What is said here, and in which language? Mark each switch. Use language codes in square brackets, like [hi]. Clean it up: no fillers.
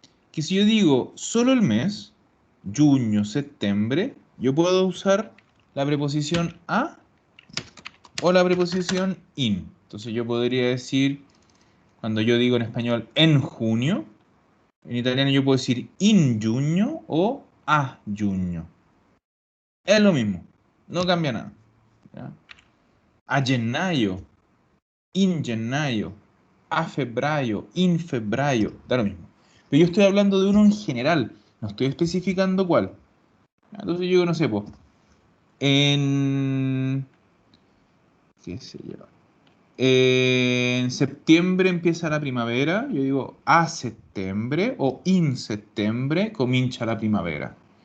[es] Que si yo digo solo el mes, junio, septiembre, yo puedo usar la preposición a o la preposición in. Entonces yo podría decir Cuando yo digo en español en junio, en italiano yo puedo decir [it] in giugno o a giugno. [es] Es lo mismo, no cambia nada. ¿Ya? [it] A gennaio, in gennaio, a febbraio, in febbraio, [es] da lo mismo. Pero yo estoy hablando de uno en general, no estoy especificando cuál. Entonces yo no sé, pues, en... ¿qué sé yo? En septiembre empieza la primavera, yo digo [it] a settembre o in settembre comincia la primavera.